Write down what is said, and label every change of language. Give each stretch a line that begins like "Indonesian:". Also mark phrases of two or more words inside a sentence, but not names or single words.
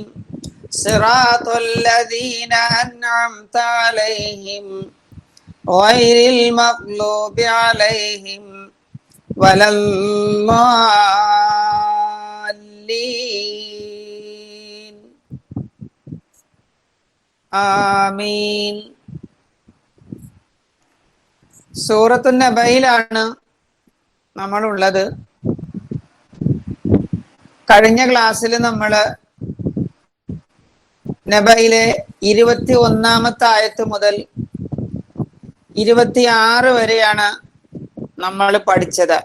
Arabic: صراط الذين أنعمت عليهم غير المغضوب عليهم ولا الضالين. آمين.
Malayalam: സൂറത്തു നബയിലാണ് നമ്മളുള്ളത്. കഴിഞ്ഞ ക്ലാസ്സിൽ നമ്മള് നബയിലെ 21-ാമത്തെ ആയത്ത് മുതൽ 26 വരെയാണ് നമ്മൾ പഠിച്ചത്.